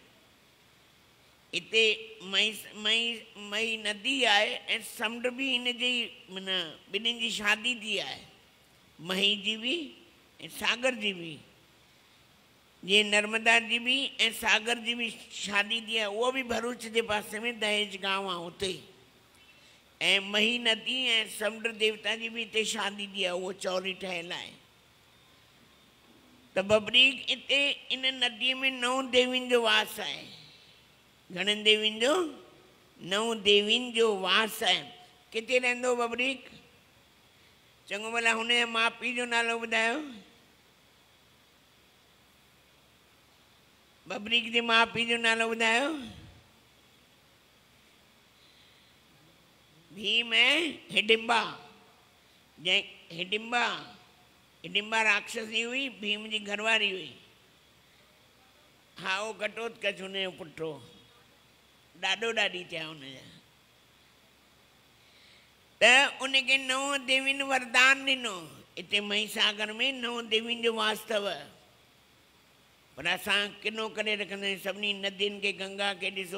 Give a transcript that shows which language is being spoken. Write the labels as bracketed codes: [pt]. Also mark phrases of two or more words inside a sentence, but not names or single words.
[sd] हिते मई नदी आहे ऐं समुंड बि हिन जी माना ॿिन्हिनि जी शादी थी आहे मही जी बि ऐं सागर जी बि जीअं नर्मदा जी बि ऐं सागर जी बि शादी थी आहे उहो बि भरूच जे पासे में दहेज गांव आहे उते ऐं मही नदी ऐं समुंड देवता जी बि हिते शादी थी आहे उहो चौरी ठहियलु आहे त बबरीक हिते इन नदीअ में 9 देवियुनि जो वास आहे घणनि देवियुनि जो 9 देवियुनि जो वास आहे किथे रहंदो बबरीक चङो भला हुनजे माउ पीउ जो नालो ॿुधायो बबरीक जे माउ पीउ जो नालो ॿुधायो भीम ऐं हिडिंबा जंहिं हिडिंबा राक्षसी हुई भीम जी घरवारी हुई हा उहो घटोत्कच हुनजो पुटु हो ॾाॾो ॾाॾी थिया हुनजा त उनखे 9 देवियुनि वरदान ॾिनो हिते महीसागर में 9 देवियुनि जो वास अथव पर असां किनो करे रखंदा आहियूं सभिनी नदियुनि खे गंगा खे ॾिसो